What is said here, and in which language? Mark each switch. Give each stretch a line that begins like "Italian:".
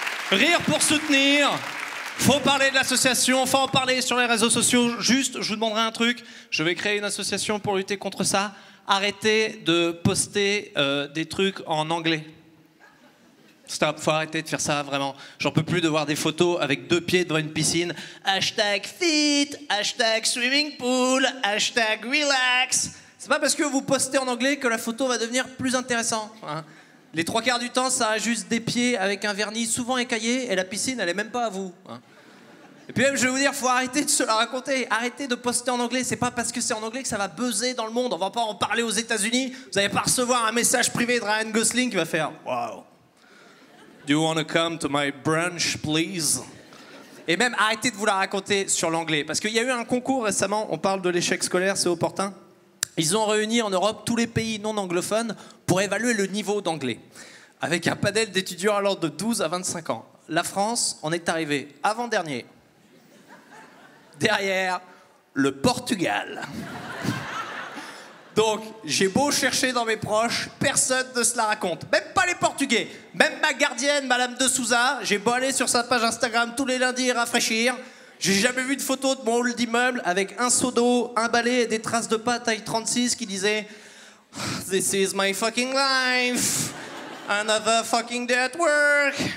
French: Rire pour soutenir. Faut parler de l'association, faut en parler sur les réseaux sociaux. Juste, je vous demanderai un truc. Je vais créer une association pour lutter contre ça. Arrêtez de poster des trucs en anglais. Stop, faut arrêter de faire ça, vraiment. J'en peux plus de voir des photos avec 2 pieds devant une piscine.
English: Hashtag fit, hashtag swimming pool, hashtag relax.
French: C'est pas parce que vous postez en anglais que la photo va devenir plus intéressante. Hein. Les 3/4 du temps, ça a juste des pieds avec un vernis souvent écaillé et la piscine, elle est même pas à vous. Hein. Et puis même, je vais vous dire, faut arrêter de se la raconter. Arrêtez de poster en anglais. C'est pas parce que c'est en anglais que ça va buzzer dans le monde. On va pas en parler aux États-Unis. Vous allez pas recevoir un message privé de Ryan Gosling qui va faire « Wow.
English: Do you want to come to my brunch, please ?»
French: Et même, arrêtez de vous la raconter sur l'anglais. Parce qu'il y a eu un concours récemment, on parle de l'échec scolaire, c'est opportun. Ils ont réuni en Europe tous les pays non anglophones pour évaluer le niveau d'anglais. Avec un panel d'étudiants allant de 12 à 25 ans. La France en est arrivée avant-dernier. Derrière, le Portugal. Donc, j'ai beau chercher dans mes proches, personne ne se la raconte. Même pas les Portugais. Même ma gardienne, Madame de Souza, j'ai beau aller sur sa page Instagram tous les lundis et rafraîchir. J'ai jamais vu de photo de mon hall d'immeuble avec un seau d'eau, un balai et des traces de pas taille 36 qui disaient «
English: This is my fucking life. Another fucking day at work.